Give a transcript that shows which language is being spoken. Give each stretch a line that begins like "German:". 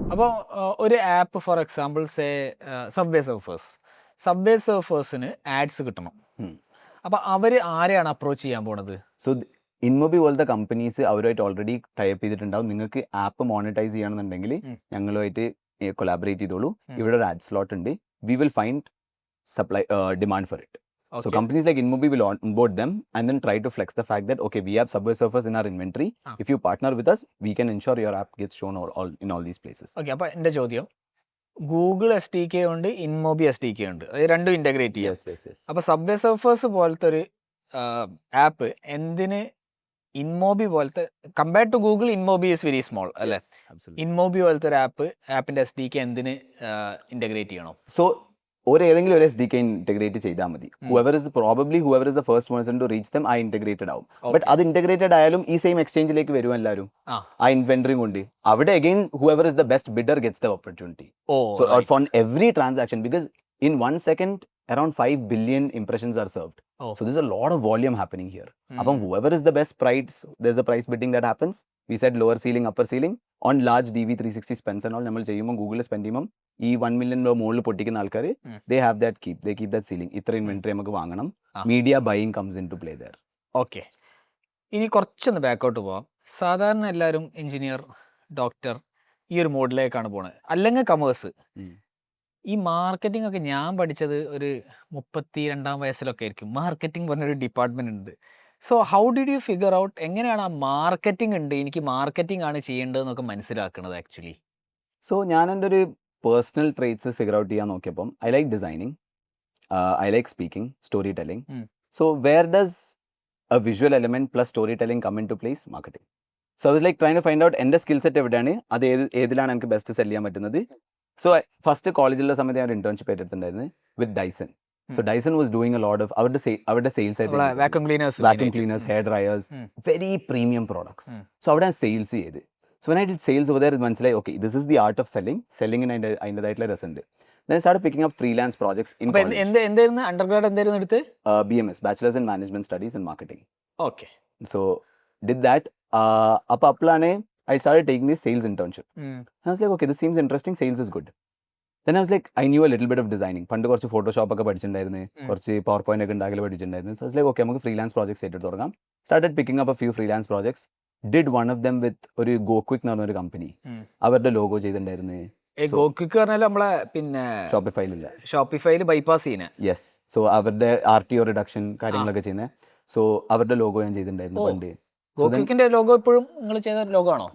Malayalam: അപ്പോൾ ഒരു app for example say subway സർഫേഴ്സിന് ads കിട്ടണം. അപ്പോൾ അവർ ആരെയാണ് അപ്രോച്ച് ചെയ്യാൻ പോണത്? സോ ഇൻമൊബി പോലത്തെ കമ്പനീസ് അവരുമായിട്ട് ഓൾറെഡി ടൈപ്പ് ചെയ്തിട്ടുണ്ടാവും. നിങ്ങൾക്ക് ആപ്പ് മോണിറ്റൈസ് ചെയ്യണമെന്നുണ്ടെങ്കിൽ ഞങ്ങളുമായിട്ട് കൊളാബറേറ്റ് ചെയ്തോളൂ. ഇവിടെ ഒരു ആഡ് സ്ലോട്ട് ഉണ്ട്.
English: We will find supply demand for it. So companies like InMobi will onboard them and then try to flex the fact that okay, we have Subway Surfers in our inventory. If you partner with us, we can ensure your app gets shown all in all these places.
Malayalam: Okay, അപ്പോൾ എൻ്റെ ചോദ്യം, Google SDK ഉണ്ട്, ഇൻമോബി SDK ഉണ്ട്, അത് രണ്ടും integrate ചെയ്യാം.
English: Yes.
Malayalam: അപ്പോൾ subway surfers പോലത്തെ ഒരു ആപ്പ് എന്തിന് ഇൻമോബി പോലത്തെ compared to Google,
English: InMobi is very small
Malayalam: അല്ലേ? ഇൻമോബി പോലത്തെ ഒരു ആപ്പിൻ്റെ SDK എന്തിന് ഇൻ്റഗ്രേറ്റ് ചെയ്യണം? So ഏതെങ്കിലും ഒരു SDK ഇന്റഗ്രേറ്റ് ചെയ്താൽ മതി.
English: whoever is the first person to reach them, I integrated ആവും.
Malayalam: ബട്ട് അത് ഇന്റഗ്രേറ്റഡ് ആയാലും ഈ സെയിം എക്സ്ചേഞ്ചിലേക്ക് വരും എല്ലാവരും ആ ഇൻവെന്ററി കൊണ്ട്. അവിടെ
English: again whoever is the best bidder gets the opportunity. So for every transaction, because in 1 second around 5 billion impressions are served. So there's a lot of volume happening here. Apam whoever is the best price, there's a price bidding that happens. We said lower ceiling, upper ceiling. On large DV360 spends and all,
Malayalam: നമ്മൾ ചെയ്യുമ്പോൾ ഗൂഗിളിൽ spend ചെയ്യുമ്പോൾ ഈ 1 million മുകളിൽ പൊട്ടിക്കുന്ന ആൾക്കാർ
English: they have that they keep that ceiling.
Malayalam: ഇത്ര inventory നമുക്ക് വാങ്ങണം.
English: Media buying comes into play there.
Malayalam: Okay, ഇനി കുറച്ചൊന്ന് ബാക്കൗട്ട് പോവാം. സാധാരണ എല്ലാവരും എഞ്ചിനീയർ, ഡോക്ടർ ഈ ഒരു മോഡിലേക്കാണ് പോണത്, അല്ലെങ്കിൽ കമേഴ്സ്. ഈ മാർക്കറ്റിംഗ് ഒക്കെ ഞാൻ പഠിച്ചത് ഒരു 32-ാം വയസ്സിലൊക്കെ ആയിരിക്കും. മാർക്കറ്റിംഗ് പറഞ്ഞൊരു ഡിപ്പാർട്ട്മെന്റ് ഉണ്ട്.
English: so how did you figure out
Malayalam: എങ്ങനെയാണ് ആ മാർക്കറ്റിംഗ് ഉണ്ട്, എനിക്ക് മാർക്കറ്റിംഗ് ആണ് ചെയ്യേണ്ടതെന്നൊക്കെ മനസ്സിലാക്കുന്നത് ആക്ച്വലി? സോ ഞാൻ എൻ്റെ ഒരു പേഴ്സണൽ ട്രേറ്റ്സ് ഫിഗർ ഔട്ട് ചെയ്യാൻ നോക്കിയപ്പം
English: I like designing, I like speaking, storytelling. So where does a visual element plus storytelling come into place? Marketing. So I was like trying to find out
Malayalam: എൻ്റെ skill set എവിടെയാണ്, അത് ഏതിലാണ് എനിക്ക് best cell ചെയ്യാൻ പറ്റുന്നത്. So first കോളേജിലുള്ള സമയത്ത് ഞാൻ ഒരു ഇന്റേൺഷിപ്പ് എടുത്തിട്ടുണ്ടായിരുന്നു വിത്ത് Dyson.
English: So Dyson was doing a lot of അവരുടെ sales ആയിട്ട് vacuum cleaners, hair dryers, very premium products.
Malayalam: So അവിടെ sales ചെയ്ത്.
English: So when I did sales over there,
Malayalam: മനസ്സിലായി
English: okay, this is the art of selling
Malayalam: അതിൻ്റെതായിട്ടുള്ള രസമുണ്ട്.
English: Then I started picking up freelance projects in college.
Malayalam: എന്തായിരുന്നു അണ്ടർഗ്രാഡ്, എന്തായിരുന്നു എടുത്ത്?
English: BMS, Bachelor's in Management Studies in Marketing. Okay. So did that.
Malayalam: അപ്പോൾ അപ്പോഴാണ്
English: I started taking this sales internship. I was like okay, this seems interesting, sales is good. Then I was like, I knew a little bit of designing.
Malayalam: പണ്ട് കുറച്ച് Photoshop ഒക്കെ പഠിച്ചിട്ടുണ്ടായിരുന്നു, കുറച്ച് power point ഒക്കെ ഉണ്ടാക്കി പഠിച്ചിട്ടുണ്ടായിരുന്നു.
English: So I was like, okay,
Malayalam: നമുക്ക് freelance projects ഏറ്റെടുത്ത് തുടങ്ങാം.
English: Started picking up a few freelance projects. Did one of them with
Malayalam: ഒരു GoQuick എന്ന് പറഞ്ഞ ഒരു കമ്പനി. അവരുടെ ലോഗോ ചെയ്തിട്ടുണ്ടായിരുന്നു. GoQuick പറഞ്ഞാൽ നമ്മളെ പിന്നെ ഷോപ്പിഫൈയിൽ ബൈപ്പാസ് ചെയ്യുന്നത്.
English: Yes.
Malayalam: സോ അവരുടെ RTO റിഡക്ഷൻ കാര്യങ്ങളൊക്കെ ചെയ്യുന്നത്. സോ അവരുടെ ലോഗോ ഞാൻ ചെയ്തിട്ടുണ്ടായിരുന്നു പണ്ട്. GoQuickന്റെ ലോഗോ ഇപ്പോഴും നിങ്ങൾ ചെയ്ത ലോഗോ ആണോ?